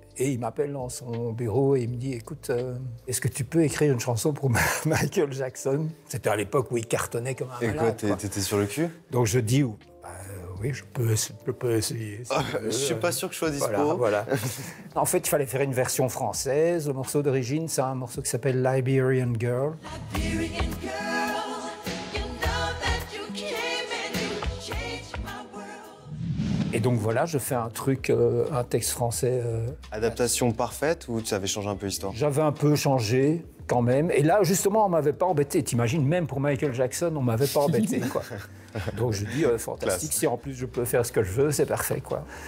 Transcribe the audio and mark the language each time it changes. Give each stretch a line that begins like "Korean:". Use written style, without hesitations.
French: Et il m'appelle dans son bureau et il me dit « Écoute, est-ce que tu peux écrire une chanson pour Michael Jackson ?» C'était à l'époque où il cartonnait comme un malade. Et quoi, t'étais sur le cul? Donc je dis oui, je peux essayer. Je suis pas sûr que je sois dispo. Voilà. En fait, il fallait faire une version française. Le morceau d'origine, c'est un morceau qui s'appelle Liberian Girl.
English: Liberian Girl, you know that you came and you changed my world.
French: Et donc voilà, je fais un truc, un texte français. Adaptation parfaite ou tu avais changé un peu l'histoire? J'avais un peu changé quand même. Et là, justement, on m'avait pas embêté. T'imagines, même pour Michael Jackson, on m'avait pas embêté, quoi. Donc je dis, fantastique, si en plus je peux faire ce que je veux, c'est parfait, quoi.